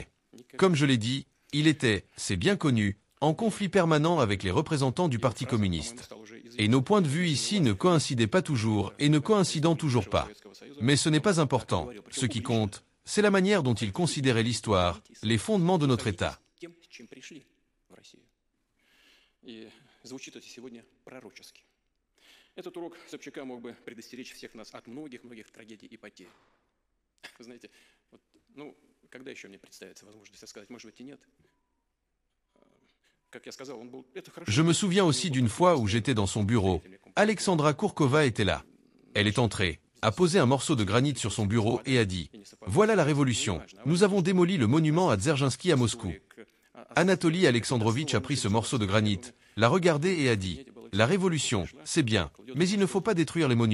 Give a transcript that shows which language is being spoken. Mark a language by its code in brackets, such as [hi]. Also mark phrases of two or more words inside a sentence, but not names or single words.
[fr] Comme je l'ai dit, il était, c'est bien connu, en conflit permanent avec les représentants du Parti communiste. Et nos points de vue ici ne coïncidaient pas toujours et ne coïncident toujours pas. Mais ce n'est pas important. Ce qui compte, c'est la manière dont il considérait l'histoire, les fondements de notre État. [ru] Этот урок Собчака мог бы предостеречь всех нас от многих трагедий и потерь. Вы знаете, вот, ну, когда еще мне представится возможность рассказать, может быть и нет. Как я сказал, он был... [fr] Je me souviens aussi d'une fois où j'étais dans son bureau. Alexandra Kourkova était là. Elle est entrée, a posé un morceau de granit sur son bureau et a dit « Voilà la révolution. Nous avons démoli le monument à Dzerzhinsky à Moscou. » Anatoly Alexandrovitch a pris ce morceau de granit, l'a regardé et a dit « La révolution, c'est bien, mais il ne faut pas détruire les monuments.